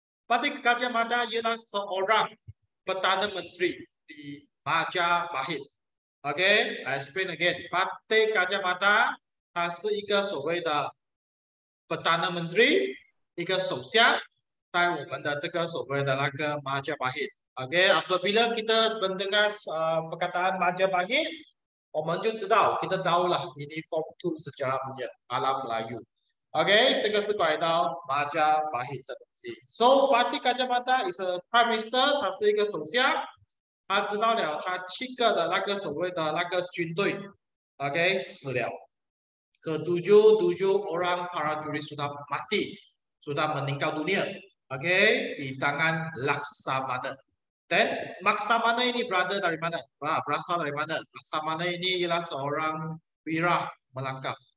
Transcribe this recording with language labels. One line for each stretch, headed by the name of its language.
Malay: Patih Gajah Mada ialah seorang Perdana Menteri di Majapahit.
English: Okay, I explain again.
Chinese: Patih Gajah Mada 他是一个所谓的Perdana Menteri，一个首相，在我们的这个所谓的那个Majapahit。
Malay: Okay, apabila kita mendengar perkataan Majapahit,
Chinese: 我们就知道
Malay: kita tahu lah ini form 2 sejarah punya alam Melayu.
Chinese: Okay, 这个是关于到Majapahit 的东西。
English: So, Patih Gajah Mada is a prime minister，
Chinese: 他是一个首相，他知道了他7个的那个所谓的那个军队 ，OK 死了。
Malay: Ketujuh orang prajurit sudah mati, sudah meninggal dunia, okay, di tangan Laksamana. Dan Laksamana ini berada dari mana? Berasal dari mana? Laksamana ini ialah seorang wira Melaka.